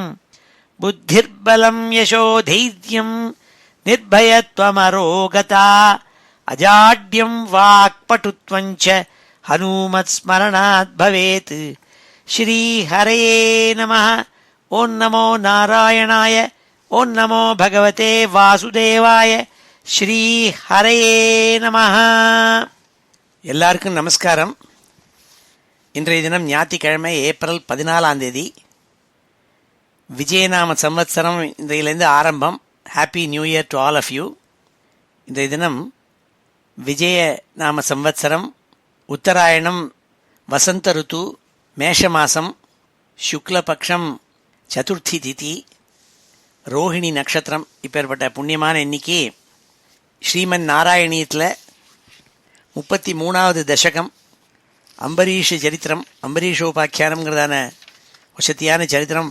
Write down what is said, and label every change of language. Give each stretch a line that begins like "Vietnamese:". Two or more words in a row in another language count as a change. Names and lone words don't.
Sanskrit: बुद्धिर्बलं यशोधैर्यं निर्भयत्वमरोगता अजाड्यं वाक्पटुत्वं च हनूमत्स्मरणात् भवेत्। श्रीहरये नमः। ॐ नमो नारायणाय। ॐ नमो भगवते वासुदेवाय. श्रीहरये நமः.
Tamil: எல்லாருக்கும் நமஸ்காரம். இன்றைய தினம் ஞாயிற்றுக்கிழமை ஏப்ரல் 14 விஜயநாம சம்வத்சரம் இன்றையிலிருந்து ஆரம்பம்.
English: Happy new year to all of you.
Tamil: இன்றைய தினம் விஜயநாம சம்வத்சரம், உத்தராயணம், வசந்த ருத்து, மேஷ மாசம், சுக்லபக்ஷம், சதுர்த்தி திதி, ரோஹிணி நட்சத்திரம். இப்பேற்பட்ட புண்ணியமான இன்னைக்கு ஸ்ரீமன் நாராயணியத்தில் 33வது தசகம் அம்பரீஷ சரித்திரம், அம்பரீஷோபாக்கியானம்ங்கிறதான வசத்தியான சரித்திரம்.